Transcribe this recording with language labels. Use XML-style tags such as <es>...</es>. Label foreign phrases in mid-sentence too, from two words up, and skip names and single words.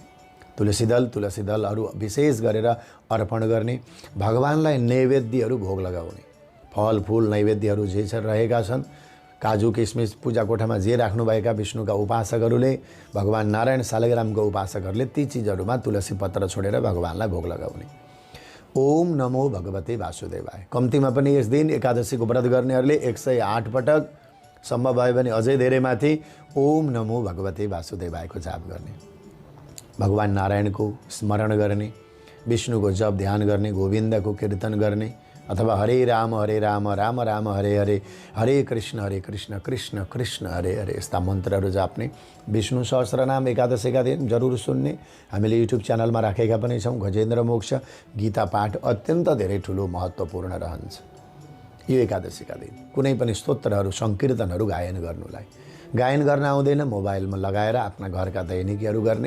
<ne>तुलसी दलहरू विशेष गरेर अर्पण गर्ने। भगवानलाई नैवेद्यहरू भोग लगाउने, फलफुल नैवेद्यहरू जे रहेका छन्, काजु किसमिस पूजा कोठामा जे राख्नुभएका विष्णुका उपासकहरूले, भगवान नारायण शालिग्रामको उपासकहरूले ती चिजहरूमा तुलसी पत्र छोडेर भगवानलाई भोग लगाउने।</ne> <sa>ओम नमो भगवते वासुदेवाय।</sa> <ne>कम्तीमा पनि यस दिन एकादशीको व्रत गर्नेहरूले 108 पटक, सम्भव भयो भने अझै धेरै माथि</ne> <sa>ओम नमो भगवते</sa> <ne>वासुदेवायको जाप गर्ने, भगवान नारायणको स्मरण गर्ने, विष्णुको जप ध्यान गर्ने, गोविन्दको कीर्तन गर्ने अथवा</ne> <sa>हरे राम राम राम हरे हरे, हरे कृष्ण कृष्ण कृष्ण हरे हरे</sa> <ne>यस्ता मन्त्रहरू जाप्ने। विष्णु सहस्रनाम एकादशीका दिन जरुर सुन्ने। हामीले युट्युब च्यानलमा राखेका पनि छौँ। गजेन्द्र मोक्ष गीता पाठ अत्यन्त धेरै ठुलो महत्त्वपूर्ण रहन्छ यो एकादशीका दिन। कुनै पनि स्तोत्रहरू सङ्कीर्तनहरू गायन गर्न आउँदैन, मोबाइलमा लगाएर आफ्ना घरका दैनिकीहरू गर्ने।</ne>